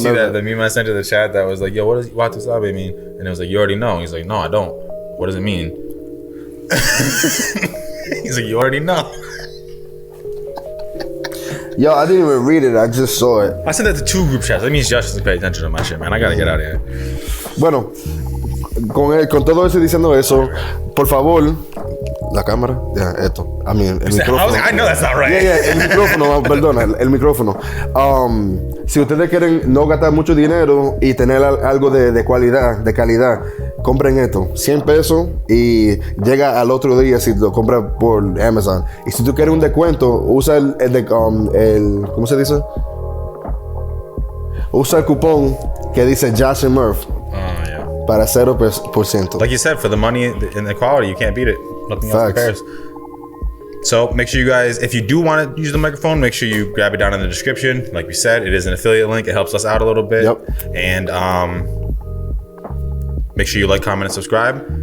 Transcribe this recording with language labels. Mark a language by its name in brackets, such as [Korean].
[English] See that the meme I sent to the chat that was like, yo, what does "Watu sabe" mean? And it was like, you already know. He's like, no, I don't. What does it mean? He's like, you already know. Yo, I didn't even read it. I just saw it. I sent that to 2 group chats. That means Josh doesn't pay attention to my shit, man. I gotta get out of here. [Spanish] Bueno, con todo eso diciendo eso, por favor. La cámara, esto. [English] I mean, [Spanish] el micrófono. [English] I know that's not right. [Spanish] El micrófono, perdona, el micrófono. Si ustedes quieren no gastar mucho dinero y tener algo de calidad, compren esto. 100 pesos y llega al otro día si lo compras por Amazon. Y si tú quieres un descuento, usa el ¿cómo se dice? Usa el cupón que dice Josh and Murph. Para 0%. [English] Like you said, for the money and the quality, you can't beat it. Nothing else compares. So make sure you guys, if you do want to use the microphone, make sure you grab it down in the description. Like we said, it is an affiliate link. It helps us out a little bit. Yep. And make sure you like, comment, and subscribe.